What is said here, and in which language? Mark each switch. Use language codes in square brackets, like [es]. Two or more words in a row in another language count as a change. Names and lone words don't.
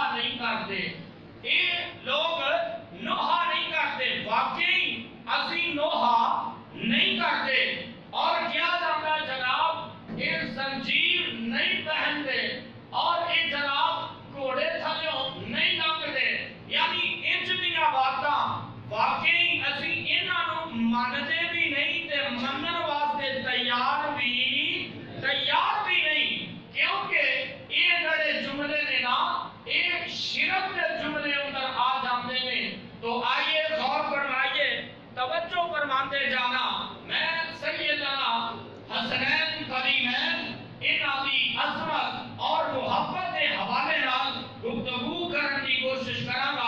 [ur] نہیں کرتے، یہ لوگ نوحہ نہیں کرتے، واقعی اسی نوحہ نہیں کرتے، اور کیا جاتا جناب یہ زنجیر نہیں پہنتے، اور یہ جناب [pa] گھوڑے تھلیوں نہیں لنگتے، [ur] یعنی [pa] انج دیاں باتاں [ur] واقعی اسی انہاں نو مانتے بھی نہیں [pa] تے منن واسطے تیار [ur] بھی نہیں، کیونکہ یہ جڑے جملے نے نا یہ شرک کے جملے اندر آ جاتے ہیں۔ تو آئیے غور فرمائیے، توجہ فرماتے جانا، میں سیدنا حسنین کریمین انہاں دی عظمت اور محبت کے حوالے نال گفتگو کرنے کی کوشش کراں گا۔